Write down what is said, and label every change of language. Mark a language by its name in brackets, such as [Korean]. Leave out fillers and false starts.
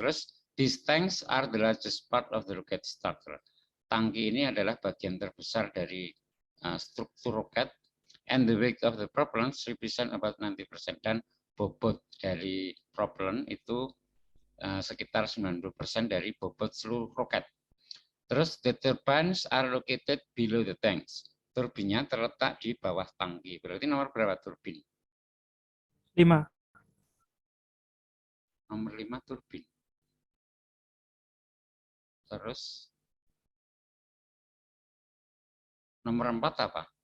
[Indonesian] Terus [English] these tanks are the largest part of the rocket starter. [Indonesian] Tangki ini adalah bagian terbesar dari struktur roket, [English] and the weight of the propellants represent about 90%, [Indonesian] dan bobot dari propellant itu sekitar 90% dari bobot seluruh roket. Terus [English] the turbines are located below the tanks. [Indonesian] Turbinnya terletak di bawah tangki. Berarti nomor berapa turbin? 5. Nomor 5 turbin. Terus nomor 4 apa?